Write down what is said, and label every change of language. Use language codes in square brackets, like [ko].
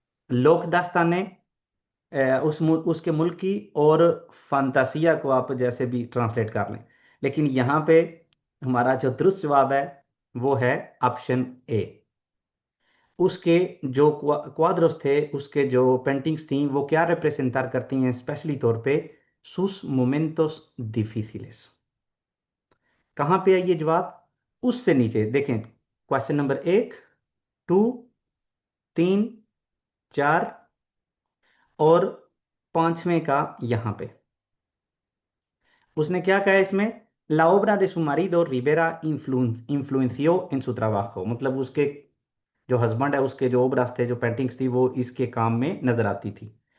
[hi] लोक दास्ताने उसके मुल्क की, और फंतासिया को आप जैसे भी ट्रांसलेट कर लें। लेकिन यहाँ पे हमारा जो दुरुस्त जवाब है वो है ऑप्शन ए। उसके जो क्वाद्रोस थे, उसके जो पेंटिंग्स थी वो क्या रिप्रेजेंट करती हैं स्पेशली तौर पे? [es] sus momentos difíciles। [hi] कहाँ पे है ये जवाब? उससे नीचे देखें, क्वेश्चन नंबर 1, 2, 3, 4 और पांचवें का यहाँ पे उसने क्या कहा है इसमें? [es] La obra de su marido Rivera influenció en su trabajo, [hi] मतलब उसके जो हस्बैंड है उसके जो ओब्रास थे, जो पेंटिंग्स थी वो इसके काम में नजर आती थी।